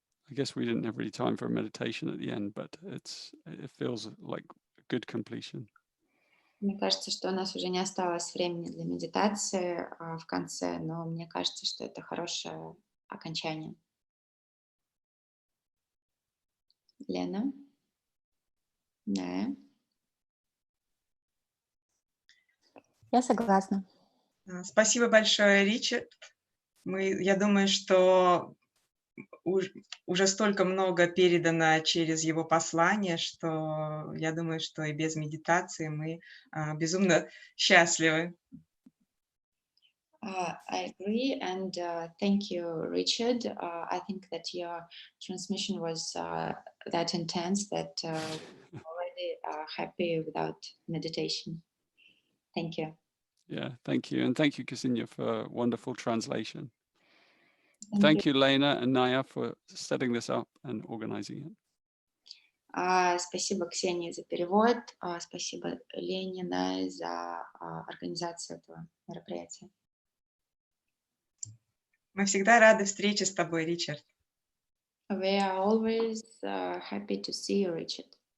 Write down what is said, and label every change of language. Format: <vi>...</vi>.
<en>I guess we didn't have really time for a meditation at the end, but it feels like a good completion.</en> <ru>Мне кажется, что у нас уже не осталось времени для медитации в конце, но мне кажется, что это хорошее окончание. Лена? Да. Я согласна. Спасибо большое, Ричард. Я думаю, что уже столько много передано через его послание, что я думаю, что и без медитации мы безумно счастливы.</ru> <en>I agree, and thank you, Richard. I think that your transmission was that intense that we're already happy without meditation. Thank you. Yeah, thank you. And thank you, Ksenia, for wonderful translation. Thank you, Lena and Naya, for setting this up and organizing it.</en> <ru>Спасибо Ксении за перевод. Спасибо Лене, Нае за организацию этого мероприятия. Мы всегда рады встрече с тобой, Ричард.</ru> <en>We are always happy to see you, Richard.</en>